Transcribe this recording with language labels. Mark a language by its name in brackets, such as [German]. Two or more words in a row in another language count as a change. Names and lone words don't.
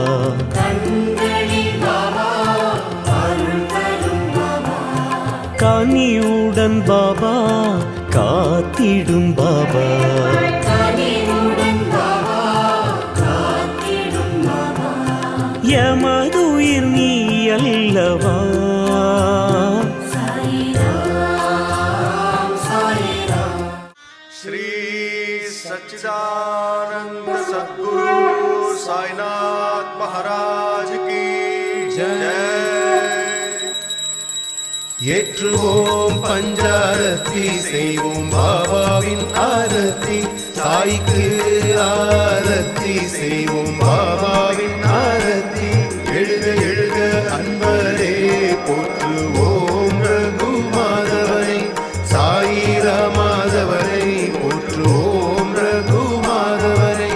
[Tamil] கனியுடன் பாபா காத்திடும் பாபா, எமதுயிர் நீ அல்லவா. [Hindi] सच्चिदानंद सद्गुरु साईनाथ महाराज की जय. [Tamil] ஏற்றுவோம் பஞ்சாரத்தி, செய்வோம் பாபாவின் ஆரத்தி, சாய்க்கு ஆரத்தி செய்வோம் பாபாவின் ஆரத்தி. எழுக எழுக அன்பரே போற்றுவோம் ரகுமாதவரை, சாயிரா மாதவரை போற்றுவோம் ரகுமாதவரை.